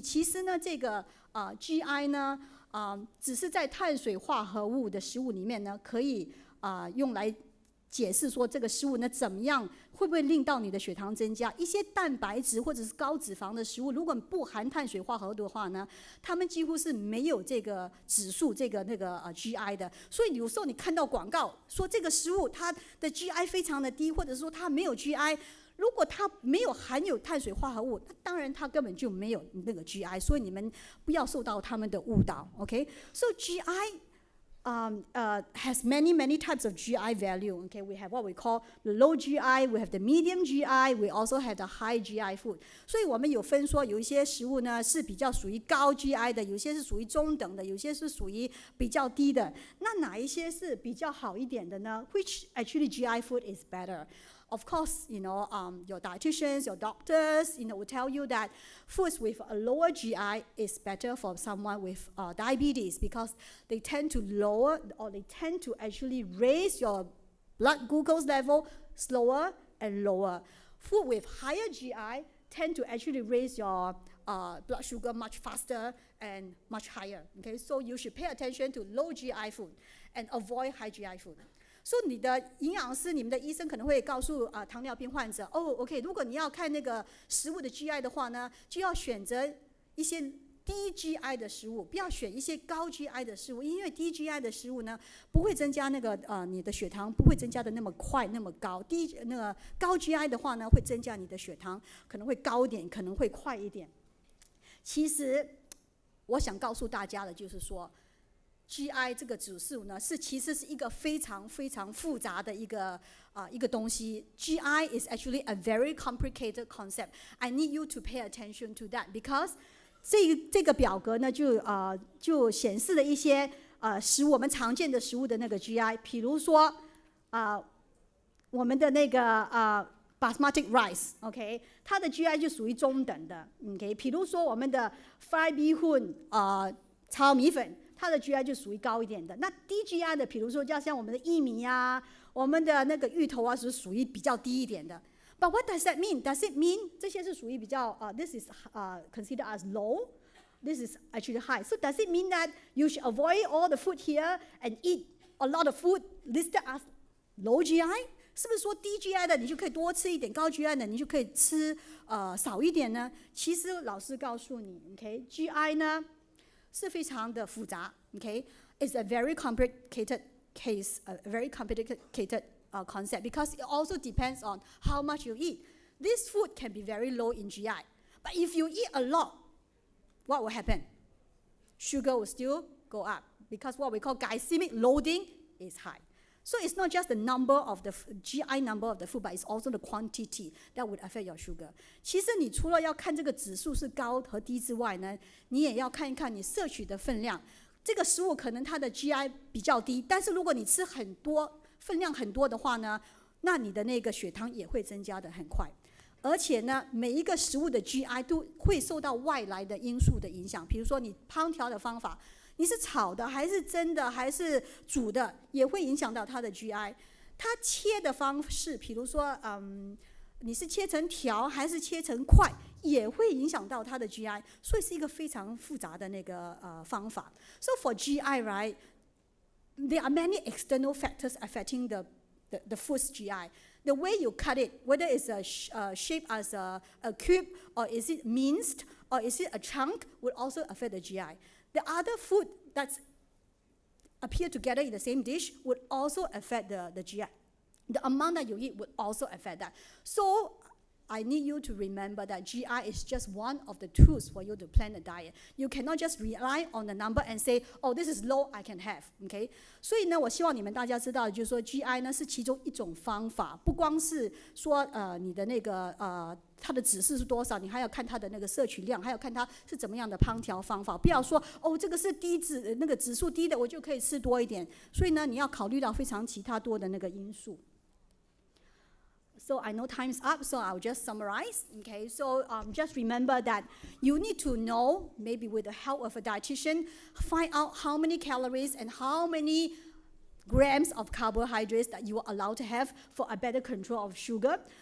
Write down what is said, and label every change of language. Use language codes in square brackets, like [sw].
[zh] 其实呢，这个GI 呢，只是在碳水化合物的食物里面呢，可以用来解释说这个食物呢怎么样，会不会令到你的血糖增加？一些蛋白质或者是高脂肪的食物，如果不含碳水化合物的话呢，它们几乎是没有这个指数GI 的。所以有时候你看到广告说这个食物它的 GI 非常的低，或者说它没有 GI， 如果它没有含有碳水化合物，那当然它根本就没有那个 GI。所以你们不要受到他们的误导。 [en] OK，so GI has many types of GI value. Okay, we have what we call the low GI, we have the medium GI, we also have the high GI food. [zh] 所以我们有分说，有一些食物呢是比较属于高 GI 的，有些是属于中等的，有些是属于比较低的。那哪一些是比较好一点的呢？ [en] Which actually GI food is better? Of course, your dietitians, your doctors, will tell you that foods with a lower GI is better for someone with diabetes, because they tend to lower, or they tend to actually raise your blood glucose level slower and lower. Food with higher GI tend to actually raise your blood sugar much faster and much higher. Okay, so you should pay attention to low GI food and avoid high GI food. [zh] So 你的营养师、你们的医生可能会告诉糖尿病患者，OK， 如果你要看那个食物的 GI 的话呢，就要选择一些低 GI 的食物，不要选一些高 GI 的食物，因为低 GI 的食物呢，不会增加那个你的血糖不会增加的那么快那么高，那个高 GI 的话呢，会增加你的血糖可能会高一点，可能会快一点。其实我想告诉大家的就是说。 GI 这个指数呢，其实是一个非常复杂的一个东西。 [en] GI is actually a very complicated concept. I need you to pay attention to that, because [zh] 这个表格呢就显示了一些我们常见的食物的那个 GI， 比如说我们的那个basmati rice， OK， 它的 GI 就属于中等的 ，OK， 比如说我们的 fried bihun 炒米粉。它的 GI 就属于高一点的，那低 GI 的，比如说像我们的薏米啊，我们的那个芋头啊，是属于比较低一点的。 [en] But what does that mean? Does it mean [zh] 这些是属于比较 [en] this is considered as low, this is actually high. So does it mean that you should avoid all the food here and eat a lot of food listed as low GI? [zh] 是不是说低 GI 的你就可以多吃一点，高 GI 的你就可以吃少一点呢？其实老师告诉你 ，OK，GI 呢？是非常的复杂 [en] ，OK， it's a very complicated case, a very complicated concept, because it also depends on how much you eat. This food can be very low in GI, but if you eat a lot, what will happen? Sugar will still go up, because what we call glycemic loading is high. So it's not just the number of the GI number of the food, but it's also the quantity that would affect your sugar. [zh] 其实你除了要看这个指数是高和低之外呢，你也要看一看你摄取的分量。这个食物可能它的 GI 比较低，但是如果你吃很多分量很多的话呢，那你的那个血糖也会增加的很快。而且呢，每一个食物的 GI 都会受到外来的因素的影响，比如说你烹调的方法。你是炒的还是蒸的还是煮的，也会影响到它的 GI。它切的方式，比如说，你是切成条还是切成块，也会影响到它的 GI。所以是一个非常复杂的那个方法。 [en] So for GI, right, there are many external factors affecting the food's GI. The way you cut it, whether it's shaped as a cube, or is it minced, or is it a chunk, would also affect the GI. The other food that appear together in the same dish would also affect the GI. The amount that you eat would also affect that. So I need you to remember that GI is just one of the tools for you to plan a diet. You cannot just rely on the number and say, oh, this is low, I can have. Okay? [zh] 所以呢，我希望你们大家知道，就是说 GI 呢是其中一种方法，不光是说你的那个它的指示是多少，你还要看它的那个摄取量，还要看它是怎么样的烹调方法。不要说哦，这个是那个指数低的，我就可以吃多一点。所以呢，你要考虑到非常其他多的那个因素。 [en] So I know time's up, so I'll just summarize. Okay, so just remember that you need to know, maybe with the help of a dietitian, find out how many calories and how many grams of carbohydrates that you are allowed to have for a better control of sugar.